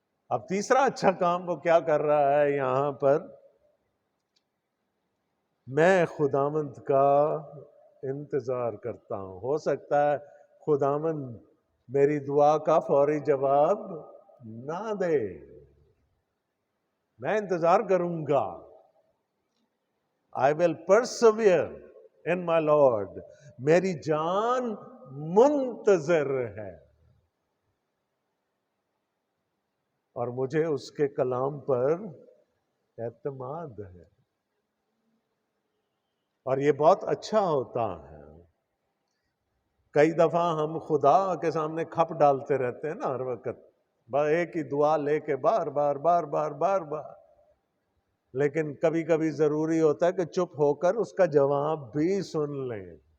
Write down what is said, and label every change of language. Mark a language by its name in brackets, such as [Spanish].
[Urdu] اب تیسرا اچھا کام وہ کیا کر رہا ہے یہاں پر؟ میں خداوند کا انتظار کرتا ہوں. ہو سکتا ہے خداوند میری دعا کا فوری جواب نہ دے، میں انتظار کروں گا. [English] I will persevere in my Lord. [Urdu] میری جان منتظر ہے اور مجھے اس کے کلام پر اعتماد ہے. اور یہ بہت اچھا ہوتا ہے. کئی دفعہ ہم خدا کے سامنے کھپ ڈالتے رہتے ہیں نا ہر وقت، ایک ہی دعا لے کے بار بار بار بار بار بار، لیکن کبھی کبھی ضروری ہوتا ہے کہ چپ ہو کر اس کا جواب بھی سن لیں.